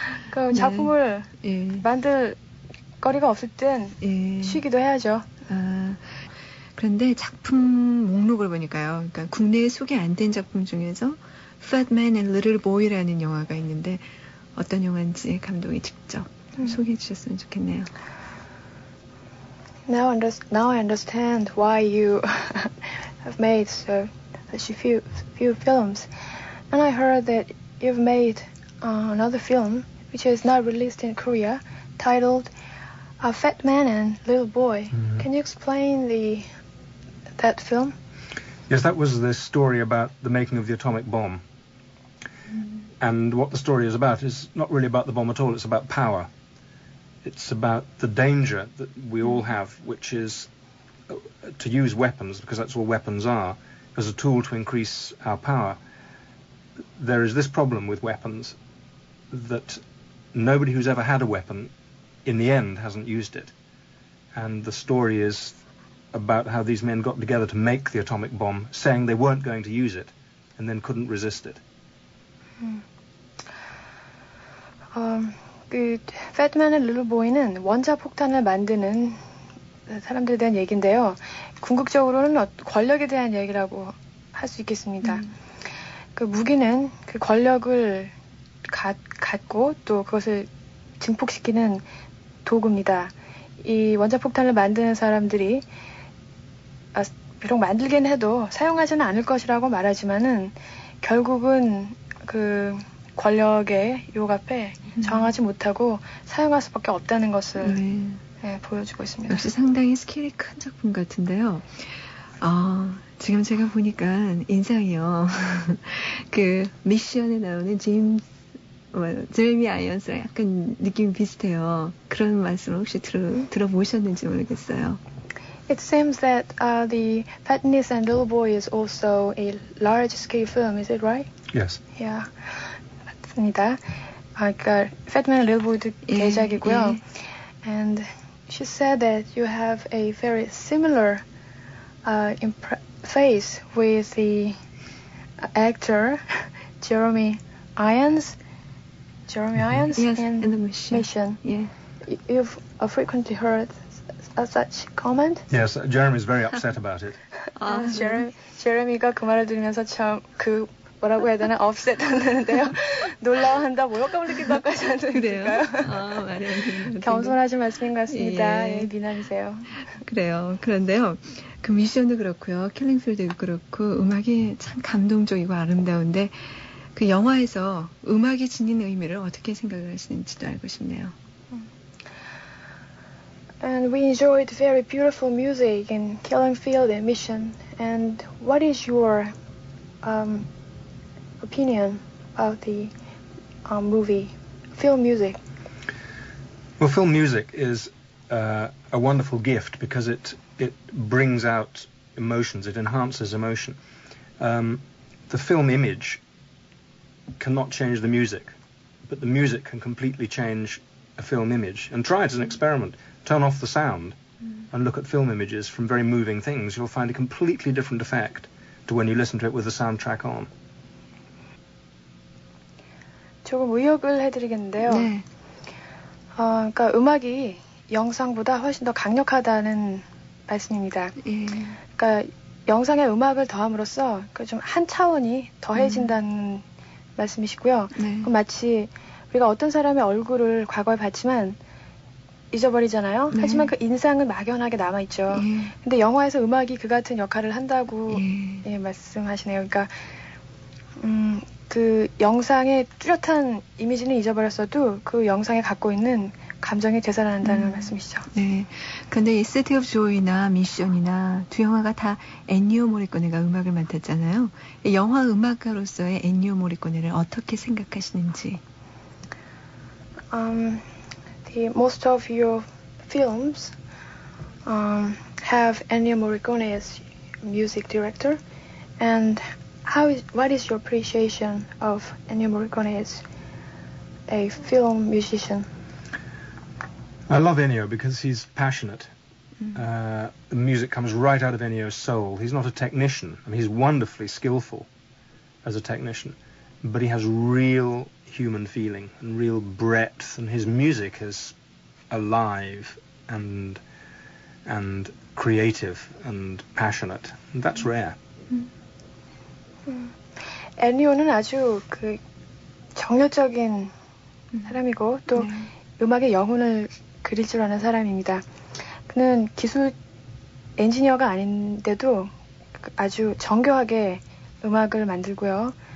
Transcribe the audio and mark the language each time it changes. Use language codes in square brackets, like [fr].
[ko] 그 작품을 만들 거리가 없을 땐 쉬기도 해야죠. 그런데 작품 목록을 보니까요. 그러니까 국내에 소개 안 된 작품 중에서 Fat Man and Little Boy라는 영화가 있는데 어떤 영화인지 감독이 직접 소개해 주셨으면 좋겠네요. [en] Now I understand why you have made such a few films. And I heard that you've made another film which is not released in Korea titled A Fat Man and Little Boy. Can you explain that film? Yes, that was the story about the making of the atomic bomb. And what the story is about is not really about the bomb at all, it's about power. It's about the danger that we all have, which is to use weapons, because that's all weapons are, as a tool to increase our power. There is this problem with weapons, that nobody who's ever had a weapon, in the end, hasn't used it. And the story is about how these men got together to make the atomic bomb, saying they weren't going to use it, and then couldn't resist it. [ko] 그 Fat Man and Little Boy는 원자 폭탄을 만드는 사람들에 대한 얘기인데요. 궁극적으로는 권력에 대한 얘기라고 할 수 있겠습니다. 그 무기는 그 권력을 갖고 또 그것을 증폭시키는 도구입니다. 이 원자 폭탄을 만드는 사람들이 비록 만들긴 해도 사용하지는 않을 것이라고 말하지만은 결국은 그 권력의 유혹 앞에 저항하지 못하고 사용할 수밖에 없다는 것을 보여주고 있습니다. 역시 상당히 스케일이 큰 작품 같은데요. 지금 제가 보니까 인상이요. 그 미션에 나오는 제레미 아이언스랑 약간 느낌이 비슷해요. 그런 말씀을 혹시 들어보셨는지 모르겠어요. [en] It seems that the Fatness and Little Boy is also a large-scale film. Is it right? Yes. Yeah. [ko] 맞습니다. 그러니까 Fat Man and Little Boy도 대작이고요. [en] And she said that you have a very similar face with the actor Jeremy Irons. Yes, in the Mission. Yeah. You've frequently heard such comment? Yes, Jeremy's very upset about it. [ko] 제레미가 그 말을 들으면서 참 뭐라고 해야 되나? 업셋 한다는데요. 놀라워한다, 모욕감을 느낀다고 하지 않으실까요? 겸손하신 말씀인 것 같습니다. 미남이세요. 그래요. 그런데요. 그 미션도 그렇고요. 킬링필드도 그렇고 음악이 참 감동적이고 아름다운데 그 영화에서 음악이 지닌 의미를 어떻게 생각을 하시는지도 알고 싶네요. [en] And we enjoyed very beautiful music in Killing Field and Mission. And what is your opinion about the movie, film music? Well, film music is a wonderful gift because it brings out emotions, it enhances emotion. The film image cannot change the music, but the music can completely change a film image. And try it as an experiment. Turn off the sound and look at film images from very moving things. You'll find a completely different effect to when you listen to it with the soundtrack on. [ko] 조금 의역을 해드리겠는데요. 네. 그러니까 음악이 영상보다 훨씬 더 강력하다는 말씀입니다. 그러니까 영상에 음악을 더함으로써 좀 한 차원이 더해진다는 말씀이시고요. 마치 우리가 어떤 사람의 얼굴을 과거에 봤지만 잊어버리잖아요. 하지만 그 인상은 막연하게 남아있죠. 근데 영화에서 음악이 그 같은 역할을 한다고 말씀하시네요. 그러니까 그 영상의 뚜렷한 이미지는 잊어버렸어도 그 영상에 갖고 있는 감정이 되살아난다는 말씀이시죠. 네. 근데 이 시티 오브 조이나 미션이나 두 영화가 다 엔니오 모리코네가 음악을 맡았잖아요. 이 영화 음악가로서의 엔니오 모리코네를 어떻게 생각하시는지. [en] Most of your films have Ennio Morricone as music director, and what is your appreciation of Ennio Morricone as a film musician? I love Ennio because he's passionate. The music comes right out of Ennio's soul. He's not a technician. I mean, he's wonderfully skillful as a technician, but he has real human feeling and real breadth, and his music is alive and creative and passionate. And that's rare. [ko] 엔니오는 아주 그 정열적인 사람이고 또 음악의 영혼을 그릴 줄 아는 사람입니다. 그는 기술 엔지니어가 아닌데도 아주 정교하게 음악을 만들고요.